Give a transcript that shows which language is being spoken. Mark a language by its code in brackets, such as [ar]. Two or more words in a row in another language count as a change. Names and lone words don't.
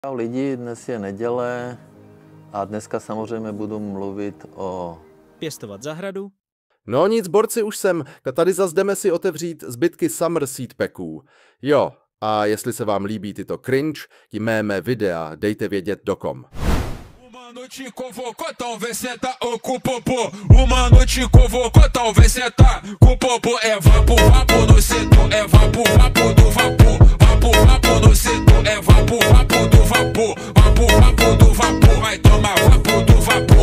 [cs] Čau lidi, dnes je neděle a dneska samozřejmě budu mluvit o... Pěstovat zahradu. No nic, borci, už jsem. Tady zas jdeme si otevřít zbytky Summer Seed Packů. Jo, a jestli se vám líbí tyto cringe, ti mé videa, dejte vědět dokom. [pt] Uma noite convocou, talvez senta ou com popô. Uma noite convocou, talvez senta com popô. É vapo, vapo no setor, é vapo, vapo do vapor. Vapo, vapo no setor, é vapo, vapo do vapor. Vapo, vapo do vapor, vai tomar vapo do vapor.